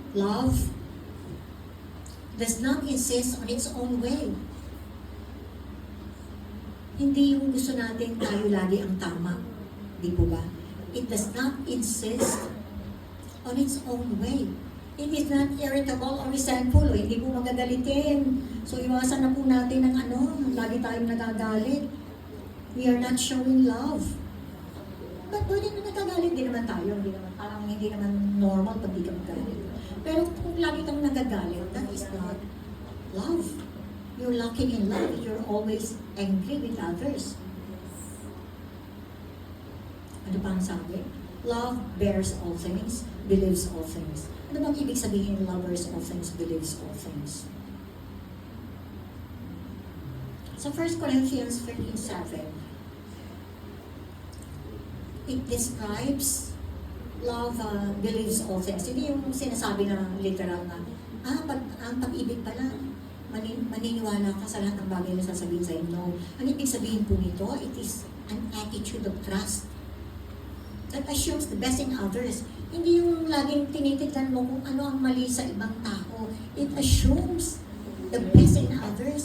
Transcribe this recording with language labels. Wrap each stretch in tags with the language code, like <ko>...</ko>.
<en>Love does not insist on its own way.</en> <tl>Hindi yung gusto natin tayo lagi ang tama. Di po ba?</tl> <en>It does not insist on its own way. It is not irritable or resentful.</en> <tl>O hindi po magagalitin. So iwasan na po natin ng lagi tayong nagagalit.</tl> <en>We are not showing love.</en> <tl>But pwede na nagagalit din naman tayo. Hindi naman normal pag di ka magalit. Pero kung lagi kang nagagalit,</tl> <en>that is not love. You're lacking in love. You're always angry with others.</en> <tl>Ano pa ang sabi?</tl> <en>Love bears all things, believes all things.</en> <tl>Ano bang ibig sabihin,</tl> <en>lovers all things, believes all things? Sa 1 Corinthians 13:7, it describes love believes all things.</en> <tl>Hindi yung sinasabi na literal na, ang pag-ibig pala, maniniwala ka sa lahat ng bagay na sasabihin sa'yo.</tl> <en>No.</en> <tl>Ang ibig sabihin po nito,</tl> <en>it is an attitude of trust that assumes the best in others.</en> <tl>Hindi yung laging tinitignan mo kung ano ang mali sa ibang tao.</tl> <en>It assumes the best in others.</en>